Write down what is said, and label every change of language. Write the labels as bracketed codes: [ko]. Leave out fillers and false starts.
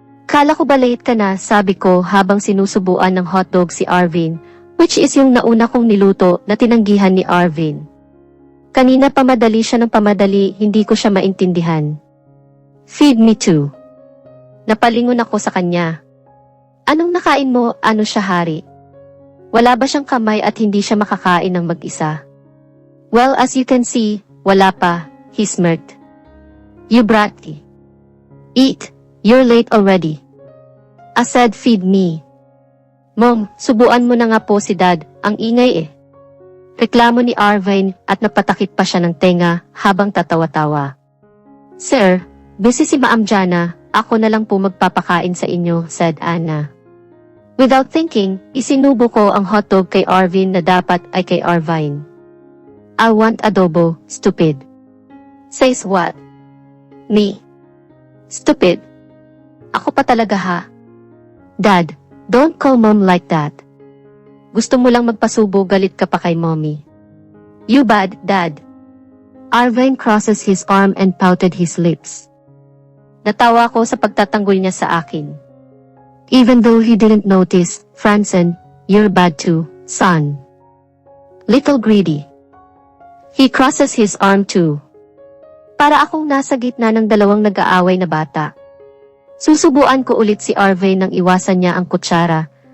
[tl] Kala ko ba late ka na, sabi ko habang sinusubuan ng hotdog si Arvin, which is yung nauna kong niluto na tinanggihan ni Arvin. Kanina pamadali siya ng pamadali, hindi ko siya maintindihan. [en] Feed me too. [tl] Napalingon ako sa kanya. Anong nakain mo, ano siya hari? Wala ba siyang kamay at hindi siya makakain ng mag-isa? [en] Well, as you can see, [tl] wala pa, [en] he smirked. You bratty. Eat, you're late already. I said feed me. [tl] Mom, subuan mo na nga po si Dad, ang ingay eh. Reklamo ni Arvin at napatakip pa siya ng tenga habang tatawa-tawa. Sir, busy si Ma'am Jana, ako na lang po magpapakain sa inyo, [en] said Anna. [tl] Without thinking, isinubo ko ang hotdog kay Arvin na dapat ay kay Arvin. [en] I want adobo, stupid. Says what? Me. Stupid. [tl] Ako pa talaga ha. [en] Dad, don't call mom like that. [tl] Gusto mo lang magpasubo, galit ka pa kay mommy. [en] You bad, Dad. Arvin crosses his arm and pouted his lips. [tl] Natawa ko sa pagtatanggol niya sa akin. [en] Even though he didn't notice, Franzen, you're bad too, son. Little greedy. He crosses his arm too. [tl] Para akong nasa gitna ng dalawang nag-aaway na bata. Susubuan ko ulit si Arvin nang iwasan niya ang kutsara.